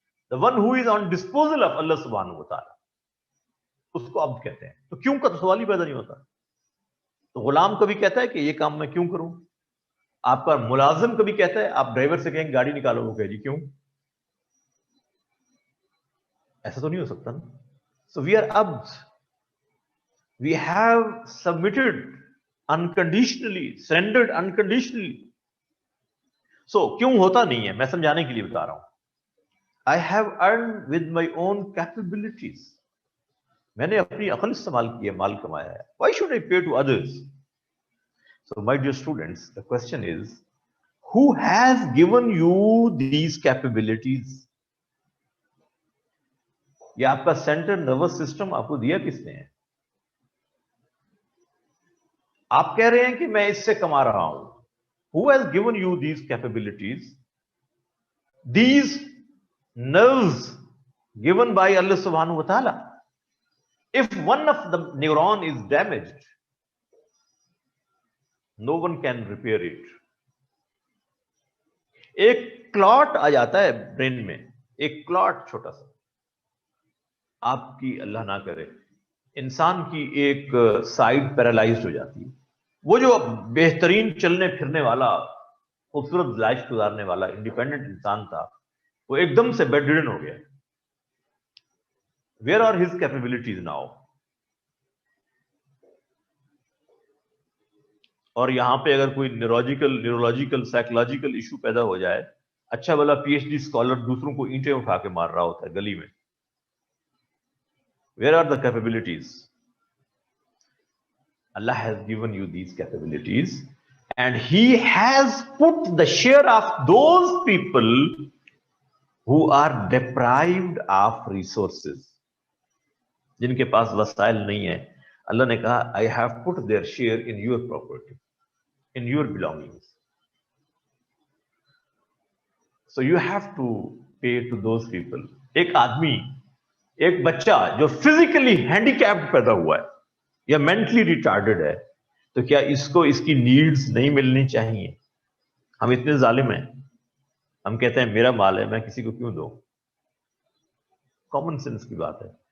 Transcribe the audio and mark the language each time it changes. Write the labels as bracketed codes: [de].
[en] the one who is on disposal of اللہ سبحانہ و تعالی, [ur] اس کو عبد کہتے ہیں. تو کیوں کا تو سوال ہی پیدا نہیں ہوتا. تو غلام کبھی کہتا ہے کہ یہ کام میں کیوں کروں؟ آپ کا ملازم کبھی کہتا ہے, آپ ڈرائیور سے کہیں گاڑی نکالو, وہ کہے جی کیوں؟ ایسا تو نہیں ہو سکتا نا. [en] So we are abds. We have submitted unconditionally, surrendered unconditionally. [ur] So کیوں ہوتا نہیں ہے, میں سمجھانے کے لیے بتا رہا ہوں. [en] I have earned with my own capabilities. [ur] میں نے اپنی عقل استعمال کی ہے, مال کمایا ہے. [en] Why should I pay to others? So my dear students, the question is, who has given you these capabilities? [ur] یہ آپ کا سینٹرل نروس سسٹم آپ کو دیا کس نے ہے؟ آپ کہہ رہے ہیں کہ میں اس سے کما رہا ہوں. [en] Who has given you these capabilities? These nerves given by Allah subhanahu wa ta'ala. If one of the neuron is damaged, no one can repair it. [ur] ایک کلاٹ آ جاتا ہے برین میں, ایک کلاٹ چھوٹا سا, آپ کی اللہ نہ کرے انسان کی ایک سائڈ پیرالائزڈ ہو جاتی ہے. وہ جو بہترین چلنے پھرنے والا خوبصورت لائف گزارنے والا انڈیپینڈنٹ انسان تھا وہ ایک دم سے بیڈ ریڈن ہو گیا. [en] Where are his capabilities now? [ur] اور یہاں پہ اگر کوئی نیورولوجیکل سائیکولوجیکل ایشو پیدا ہو جائے, اچھا بلا پی ایچ ڈی اسکالر دوسروں کو اینٹیں اٹھا کے مار رہا ہوتا ہے گلی میں. [en] Where are the capabilities? اللہ has given you these capabilities and he has put the share of those people who are deprived of resources, [ur] جن کے پاس وسائل نہیں ہیں. اللہ نے کہا [en] I have put their share in your property, in your belongings. So you have to pay to those people. [ur] ایک آدمی, ایک بچہ جو فزیکلی ہینڈیکیپڈ پیدا ہوا ہے یا مینٹلی ریٹارڈڈ ہے, تو کیا اس کو اس کی نیڈز نہیں ملنی چاہیے؟ ہم اتنے ظالم ہیں, ہم کہتے ہیں میرا مال ہے میں کسی کو کیوں دوں. کامن سینس کی بات ہے.